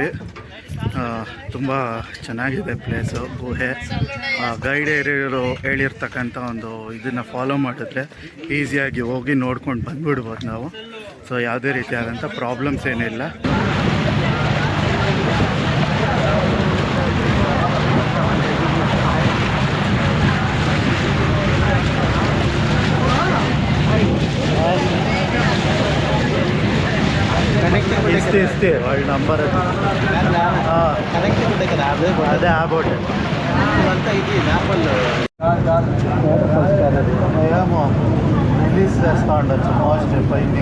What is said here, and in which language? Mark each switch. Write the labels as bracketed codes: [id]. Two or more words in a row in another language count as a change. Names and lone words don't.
[kn] ತುಂಬ ಚೆನ್ನಾಗಿದೆ ಪ್ಲೇಸು, ಗುಹೆ. ಗೈಡ್ ಹೇಳಿರ್ತಕ್ಕಂಥ ಒಂದು ಇದನ್ನು ಫಾಲೋ ಮಾಡಿದ್ರೆ ಈಸಿಯಾಗಿ ಹೋಗಿ ನೋಡ್ಕೊಂಡು ಬಂದುಬಿಡ್ಬೋದು ನಾವು. ಸೊ ಯಾವುದೇ ರೀತಿಯಾದಂಥ ಪ್ರಾಬ್ಲಮ್ಸ್ ಏನಿಲ್ಲ. [te] ఇస్తే వాళ్ళ నంబర్ అదే ఆ బోట్ ఏమో రిలీజ్ చేస్తూ ఉండొచ్చు మోస్ట్ పైన.